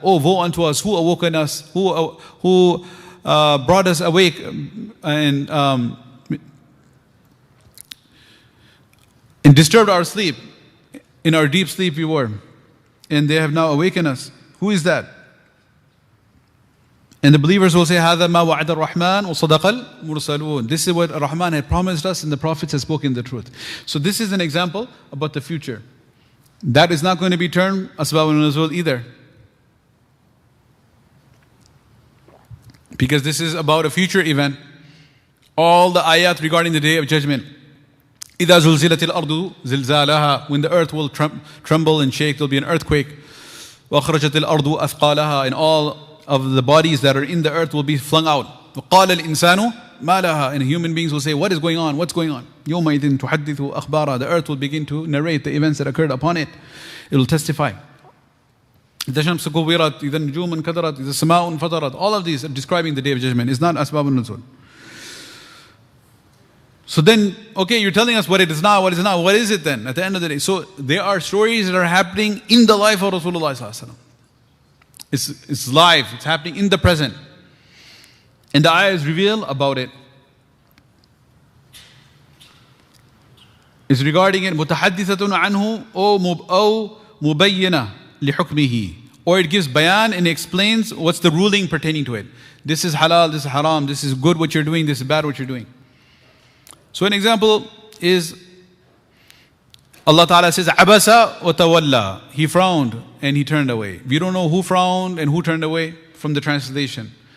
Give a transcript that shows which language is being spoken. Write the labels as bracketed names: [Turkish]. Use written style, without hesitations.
[English] Oh, woe unto us, who awoken us, who brought us awake and disturbed our sleep. In our deep sleep we were, and they have now awakened us. Who is that? And the believers will say, [Arabic] هَذَا مَا وَعَدَ الرَّحْمَنُ وَصَدَقَ الْمُرْسَلُونَ. [English] This is what Ar-Rahman had promised us and the prophets have spoken the truth. So this is an example about the future. That is not going to be termed Asbāb al-Nuzūl either. Because this is about a future event. All the ayat regarding the Day of Judgment. [Arabic] إِذَا زُلْزِلَتِ الْأَرْضُ زِلْزَالَهَا. [English] When the earth will tremble and shake, there will be an earthquake. [Arabic] وَأَخْرَجَتِ الْأَرْضُ أَثْقَالَهَا. [English] And all of the bodies that are in the earth will be flung out. [Arabic] وَقَالَ الْإِنسَانُ مَا لَهَا. [English] And human beings will say, what is going on? What's going on? [Arabic] يَوْمَئِذٍ تُحَدِّثُ أَخْبَارًا. [English] The earth will begin to narrate the events that occurred upon it. It will testify. [Arabic] إِذَا الشَّمْسُ كُوِّرَتْ إِذَا النُّجُومُ انْكَدَرَتْ إِذَا السَّمَاءُ انْفَطَرَتْ. [English] All of these are describing the Day of Judgment. It's not Asbāb al-Nuzūl. So then, okay, you're telling us what it is not, what is not. What is it then at the end of the day? So there are stories that are happening in the life of Rasulullah sallallahu alaihi wasallam. It's live, it's happening in the present. And the ayahs reveal about it. It's regarding it, [Arabic] مُتَحَدِّثَةٌ عَنْهُ أو مُبَيِّنَةٌ لِحُكْمِهِ. [English] Or it gives bayan and explains what's the ruling pertaining to it. This is halal, this is haram, this is good what you're doing, this is bad what you're doing. So an example is, Allah Ta'ala says, [Arabic] عَبَسَ وَتَوَلَّى. [English] He frowned and he turned away. We don't know who frowned and who turned away from the translation.